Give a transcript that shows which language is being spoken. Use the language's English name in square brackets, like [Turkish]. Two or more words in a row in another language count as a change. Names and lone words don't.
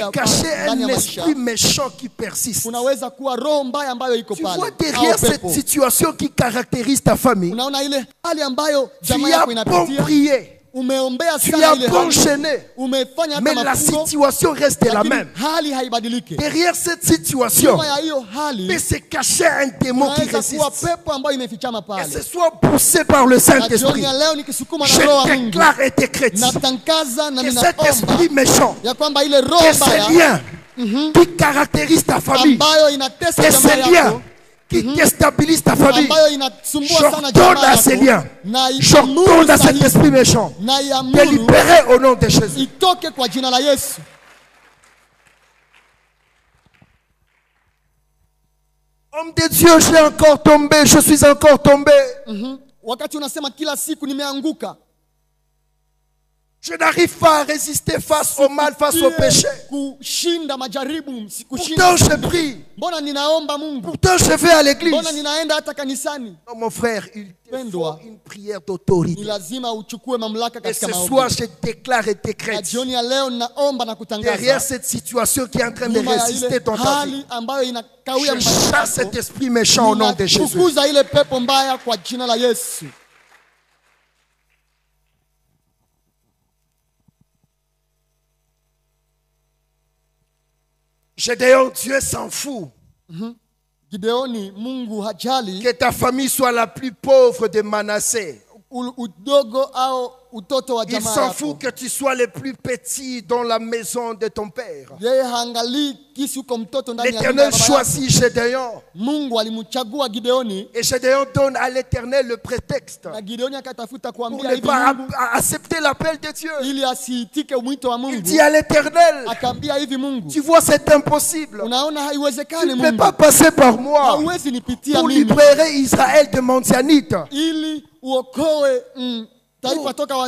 [French] se cacher [Swahili] ndani [French] un [Swahili] ya maisha, [French] esprit méchant qui persiste. [Swahili] unaweza kuwa roho mbaya ambayo iko [French] Tu [Swahili] pale. [French] vois, derrière Au cette [Swahili] pepo. [French] situation qui caractérise ta famille, [Swahili] Unaona ile hali ambayo [French] tu [Swahili] jamaa [French] as [Swahili] yako [French] bon [Swahili] inapitia. [French] prié, [Swahili] Umeombea [French] tu [Swahili] sana [French] as [Swahili] ile [French] bon [Swahili] hali. [French] enchaîné, [Swahili] Umefanya [French] mais [Swahili] hata [French] la [Swahili] mafungo, [French] situation reste la [Swahili] lakini [French] même. [Swahili] hali haibadiliki. [French] Derrière cette situation, [Swahili] Nyuma ya hiyo hali [French] peut se cacher un démon qui [Swahili] unaweza kuwa [French] résiste. [Swahili] pepo ambayo imefichama [French] Et [Swahili] pale. [French] ce soit poussé par le [Swahili] Na [French] Saint-Esprit. [Swahili] jioni ya leo nikisukuma na [French] Je [Swahili] roho wa Mungu, [French] déclare et décrète [Swahili] natangaza na [French] que cet [Swahili] ninaomba [French] esprit méchant, [Swahili] ya kwamba ile roho [French] que ces [Swahili] mbaya [French] liens qui caractérisent ta famille, [Swahili] ambayo inatesa [French] que [Swahili] jamaa [French] ces liens [Swahili] yako, [French] qui déstabilisent ta famille, [Swahili] ambayo inasumbua sana [French] j'ordonne [Swahili] jamaa [French] à ces [Swahili] yako, [French] liens, [Swahili] na [French] j'ordonne à cet [Swahili] sahihi, [French] esprit méchant [Swahili] na [French] de [Swahili] iamuru [French] libérer au nom de Jésus. [Swahili] itoke kwa jina la Yesu. [French] Homme de Dieu, j'ai encore tombé, je suis encore tombé. [Swahili] Wakati unasema kila siku nimeanguka, [French] Je n'arrive pas à résister face au mal, face au péché. [Swahili] kushinda majaribu, [French] Pourtant, je prie. [Swahili] mbona ninaomba Mungu, [French] Pourtant, je vais à l'église. [Swahili] mbona ninaenda hata kanisani. [French] Non, mon frère, il te faut [Swahili] Pendwa, [French] une prière [Swahili] ni [French] d'autorité. [Swahili] lazima uchukue mamlaka [French] Et [Swahili] katika [French] ce [Swahili] maombi. [French] soir, je déclare et [Swahili] Na [French] décrète. [Swahili] jioni ya leo ninaomba na [French] Derrière [Swahili] kutangaza [French] cette situation qui est en train de [Swahili] nyuma ya [French] résister [Swahili] ile [French] dans ta vie, [Swahili] hali ambayo inakawia [French] je [Swahili] maisha [French] chasse cet [Swahili] yako, [French] esprit méchant au nom de Jésus. [Swahili] ninafukuza ile pepo mbaya kwa jina la Yesu. [French] Gédéon, Dieu s'en fout [Swahili] Gideoni, Mungu hajali [French] que ta famille soit la plus pauvre de Manassé. [Swahili] udogo au utoto wa [French] Il [Swahili] jamaa [French] s'en [Swahili] yako. [French] fout que tu sois le plus petit dans la maison de ton père. [Swahili] Yeye haangalii kisi uko mtoto ndani ya nyumba ya [French] L'Éternel [Swahili] baba yako. [French] choisit Gédéon. [Swahili] Mungu alimchagua Gideoni [French] Et Gédéon donne à l'Éternel le prétexte [Swahili] na Gideoni akatafuta [French] pour [Swahili] kuambia [French] ne [Swahili] hivi [French] pas [Swahili] Mungu [French] accepter l'appel de Dieu. [Swahili] ili asiitike mwito wa [French] Il [Swahili] Mungu. [French] dit à l'Éternel, [Swahili] Akaambia hivi Mungu, [French] tu vois, c'est impossible. [Swahili] unaona [French] Tu [Swahili] haiwezekani [French] ne peux [Swahili] Mungu. [French] pas passer par moi [Swahili] Hauwezi nipitia [French] pour [Swahili] mimi [French] libérer Israël de Midianite. [Swahili] ili uokoe taifa toka wa